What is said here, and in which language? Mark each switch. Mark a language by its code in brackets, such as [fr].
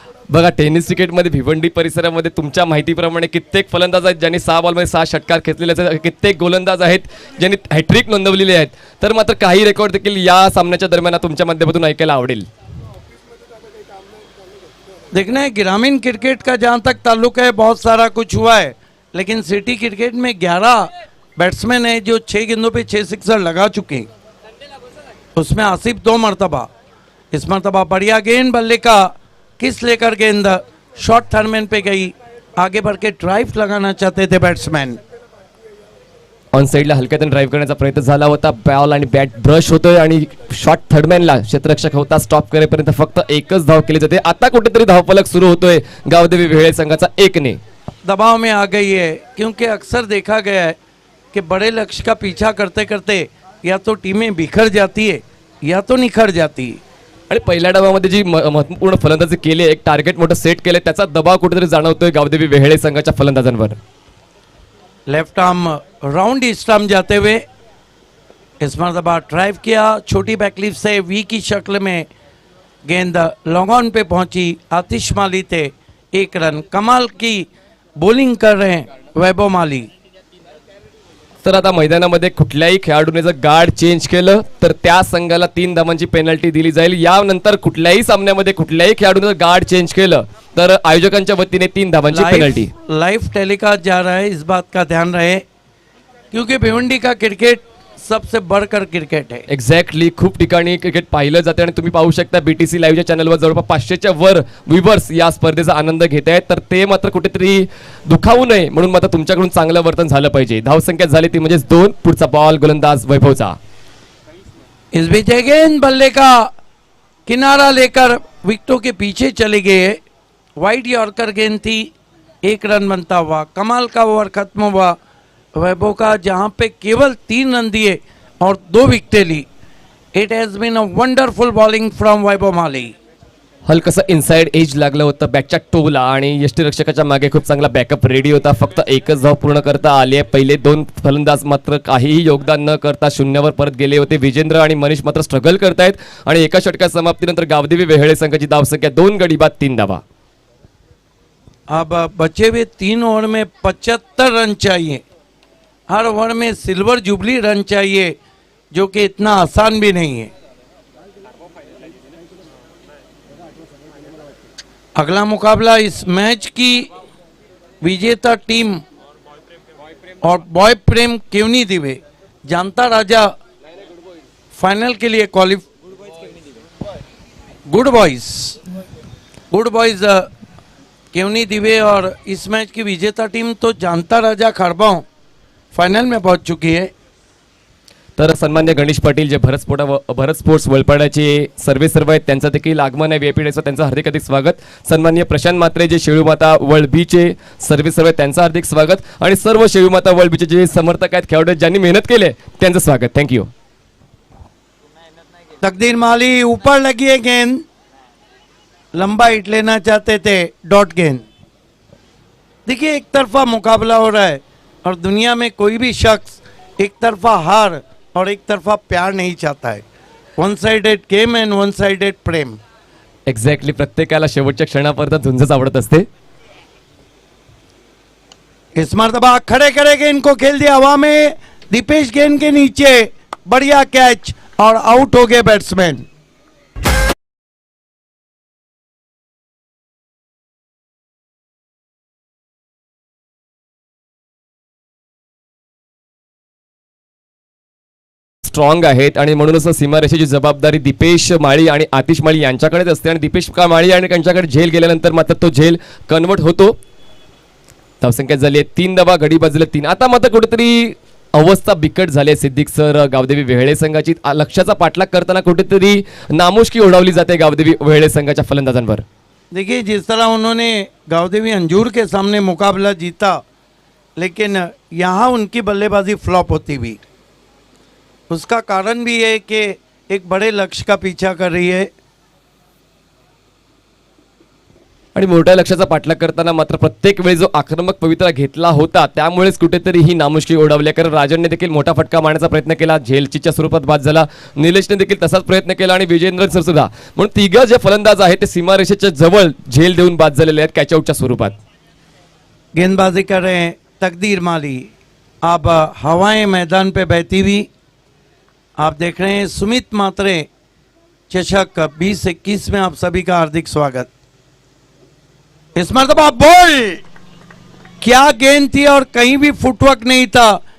[mr] बघा टेनिस क्रिकेटमध्ये भिवंडी परिसरामध्ये तुमच्या माहितीप्रमाणे कित्येक फलंदाज आहेत ज्यांनी 6 बॉलमध्ये 6 षटकार खेचलेले आहेत, कित्येक गोलंदाज आहेत ज्यांनी हॅट्रिक नोंदवलेली आहेत. तर मात्र काही रेकॉर्ड देखील या सामन्याच्या दरम्यान तुमच्या माध्यमातून ऐकायला आवडेल. [hi] देखना है ग्रामीण क्रिकेट का जहाँ तक ताल्लुक है बहुत सारा कुछ हुआ है, लेकिन सिटी क्रिकेट में 11 बैट्समैन है जो 6 गेंदों पे 6 सिक्सर लगा चुके हैं। उसमें आसिफ 2 मरतबा, इस मरतबा बढ़िया गेंद, बल्ले का किस लेकर गेंद शॉर्ट थर्डमैन पे गई, आगे बढ़ के ड्राइव लगाना चाहते थे बैट्समैन। [mr] ऑन साईडला हलक्यातून ड्राईव्ह करण्याचा प्रयत्न झाला होता, बॉल आणि बॅट ब्रश होतोय आणि शॉर्ट थर्डमॅनला क्षेत्ररक्षक होता स्टॉप करेपर्यंत फक्त एकच धाव केली जाते. आता कुठेतरी धावफलक सुरू होतोय गावदेवी वेळे संघाचा 1 ने. [hi] दबाव में आ गई है क्योंकि अक्सर देखा गया है कि बड़े लक्ष्य का पीछा करते करते या तो टीमें बिखर जाती है या तो निखर जाती है। [mr] आणि पहिल्या डावामध्ये जी महत्त्वपूर्ण फलंदाजी केली आहे, एक टार्गेट मोठं सेट केलंय, त्याचा दबाव कुठेतरी जाणवतोय गावदेवी वेहेळे संघाच्या फलंदाजांवर. [hi] Left arm round east arm जाते हुए इस मरतबा ड्राइव किया, छोटी बैकलिफ से वी की शक्ल में गेंद लॉन्ग ऑन पे पहुंची, आतिश माली थे 1 रन. कमाल की बॉलिंग कर रहे हैं वैभव माली. [mr] तर आता मैदानामध्ये कुठल्याही खेळाडूने जर गार्ड चेंज केलं तर त्या संघाला 3 धावांची पेनल्टी दिली जाईल. यानंतर कुठल्याही सामन्यामध्ये कुठल्याही खेळाडूने जर गार्ड चेंज केलं तर आयोजकांच्या वतीने 3 धावांची पेनल्टी. [hi] लाइव टेलीकास्ट जा रहा है, इस बात का ध्यान रहे क्योंकि भिवंडी का क्रिकेट सबसे बढ़कर क्रिकेट है. [mr] एक्झॅक्टली, खूप ठिकाणी क्रिकेट पाहिलं जाते आणि तुम्ही पाहू शकता BTC लाईव्हच्या चॅनलवर जवळपास 500च्या वर व्ह्यूवर्स या स्पर्धेचा आनंद घेत आहेत. तर ते मात्र कुठेतरी दुखावू नये म्हणून मात्र तुमच्याकडून चांगलं वर्तन झालं पाहिजे. धावसंख्या झाली ती म्हणजेच 2. पुढचा बॉल गोलंदाज वैभवचा. [hi] इस बीच अगेन बल्ले का किनारा लेकर विकेटों के पीछे चले गए. वाइड यॉर्कर गेंद थी, 1 रन बनता हुआ. कमाल का ओवर खत्म हुआ वैभव का, जहां पे केवल 3 रन दिए और 2 विकेटें ली. [en] It has been a wonderful bowling from Vaibhav Mali. [mr] हलकसं inside age लागलं होतं बॅकच्या टोला आणि यष्टीरक्षकाच्या मागे खूप चांगला बॅकअप रेडी होता. फक्त एकच धाव पूर्ण करता आली आहे. पहिले 2 फलंदाज मात्र काहीही योगदान न करता शून्यावर परत गेले होते. विजेंद्र आणि मनीष मात्र स्ट्रगल करतायत आणि एका षटका समाप्तीनंतर गावदेवी वेहेळे संघाची धावसंख्या 2 गडी बाद 3 धावा. [hi] अब बचे हुए 3 ओवर में 75 रन चाहिए. हर ओवर में सिल्वर जुबली रन चाहिए, जो कि इतना आसान भी नहीं है. अगला मुकाबला इस मैच की विजेता टीम और बॉय प्रेम केवनी दिवे जानता राजा फाइनल के लिए गुड बॉयज केवनी दिवे और इस मैच की विजेता टीम तो जानता राजा खड़बाव फाइनल में पहुंच चुकी है. [mr] तर सन्मान्य गणेश पाटील जे भरत स्पोर्ट्स वलपाड्याचे सर्व आहेत त्यांचं देखील आगमन आहे VIP डेचं, त्यांचं हार्दिक हार्दिक स्वागत. सन्मान्य प्रशांत मात्रे जे शेळूमाता वर्ल्ड बीचे सर्व आहेत त्यांचं हार्दिक स्वागत आणि सर्व शेळूमाता वर्ल्ड बीचे जे समर्थक आहेत खेळाडू आहेत ज्यांनी मेहनत केली त्यांचं स्वागत. [en] Thank you. [hi] तकदीर माली ऊपर लगी है गेंद, लंबा हिट लेना चाहते थे, डॉट गेंद. देखिए एक तरफा मुकाबला हो रहा है और दुनिया में कोई भी शख्स एक तरफा हार और एक तरफा प्यार नहीं चाहता है. [en] 1 sided game and 1 sided प्रेम. [mr] एक्झॅक्टली, प्रत्येकाला शेवटच्या क्षणापर्यंत झुंजच आवडत असते. [hi] इस मरतबा खड़े करे गेंद को खेल दिया हवा में, दीपेश गेंद के नीचे, बढ़िया कैच और आउट हो गए बैट्समैन. [mr] स्ट्रॉंग आहेत आणि म्हणूनच सीमारेषेची जबाबदारी दीपेश माळी आणि आतिश माळी यांच्याकडेच असते आणि दीपेश माळी आणि त्यांच्याकडे झेल गेल्यानंतर मात्र तो झेल कन्वर्ट होतो. धावसंख्या झाली आहे 3 धावा, गडी बाजूला 3. आता मात्र कुठेतरी अवस्था बिकट झाली आहे सिद्दीक सर गावदेवी वेहेळे संघाची. लक्ष्याचा पाठलाग करताना कुठेतरी नामुष्की ओढावली जाते गावदेवी वेहेळे संघाच्या फलंदाजांवर. [hi] देखिए जिस तरह उन्होंने गावदेवी अंजूर के सामने मुकाबला जीता, लेकिन यहाँ उनकी बल्लेबाजी फ्लॉप होती हुई. उसका कारण भी है कि एक बड़े लक्ष्य का पीछा कर रही है. [mr] आणि मोठ्या लक्ष्याचा पाठलाग करताना मात्र प्रत्येक वेळी जो आक्रमक पवित्रा घेतला होता त्यामुळेच कुठेतरी ही नामुष्की ओढावली. कारण राजनने देखील मोठा फटका मारण्याचा प्रयत्न केला, झेलचीच्या स्वरूपात बाद झाला. निलेशने देखील तसाच प्रयत्न केला आणि विजेंद्र सर सुद्धा. म्हणून 3 जे फलंदाज आहेत ते सीमारेषेच्या जवळ झेल देऊन बाद झालेले आहेत कॅचआउटच्या स्वरूपात. [hi] गेंदबाजी कर रहे हैं तकदीर माली. अब हवाएं मैदान पे बहती हुई आप देख रहे हैं सुमित मात्रे चषक 2021 में आप सभी का हार्दिक स्वागत. इस मरतबा बॉल, क्या गेंद थी और कहीं भी फुटवर्क नहीं था.